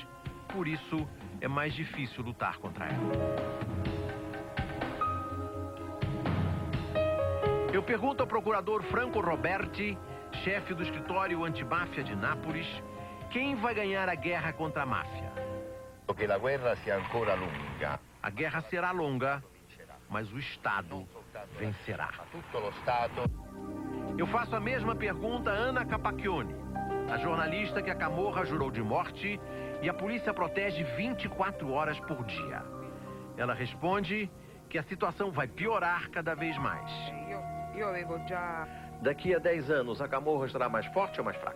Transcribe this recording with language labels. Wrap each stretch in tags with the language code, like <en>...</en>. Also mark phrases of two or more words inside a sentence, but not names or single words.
<pt>Por isso, é mais difícil lutar contra ela. Eu pergunto ao procurador Franco Roberti, chefe do escritório antimáfia de Nápoles, quem vai ganhar a guerra contra a máfia. Porque a guerra</pt> <it>sia ancora lunga.</it> <pt>A guerra será longa, mas o Estado vencerá.</pt> <it>Tutto lo Stato.</it> <pt>Eu faço a mesma pergunta a Ana Capacchione, a jornalista que a Camorra jurou de morte e a polícia protege 24 horas por dia. Ela responde que a situação vai piorar cada vez mais. Daqui a 10 anos, a Camorra estará mais forte ou mais fraca?</pt>